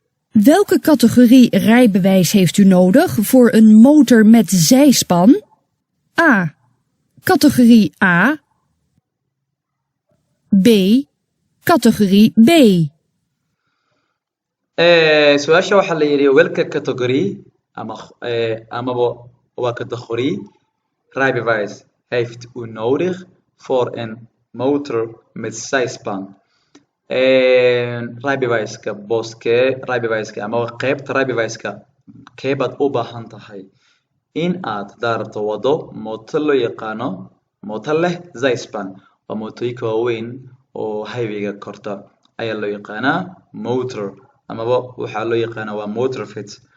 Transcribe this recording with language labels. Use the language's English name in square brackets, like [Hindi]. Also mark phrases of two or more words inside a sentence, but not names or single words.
[Dutch] Welke categorie rijbewijs heeft u nodig voor een motor met zijspan? A. Categorie A. B. Categorie B. [Somali] Eh, su-aasha waxaa la yidhi, [Dutch] welke categorie [Somali] ama, eh, amaba waa [Dutch] categorie rijbewijs heeft u nodig voor een motor met zijspan? [Somali] Eh, rijbewijska booskee, rijbewijska amaba qaybta rijbewijska kee baad u baahan tahay in aad daarto wado mooto loo yaqaano mooto leh zijspan. Waa mootooyinka waaweyn oo highway-ga korta ayaa loo yaqaanaa motor, amaba waxaa loo yaqaanaa waa motor fit.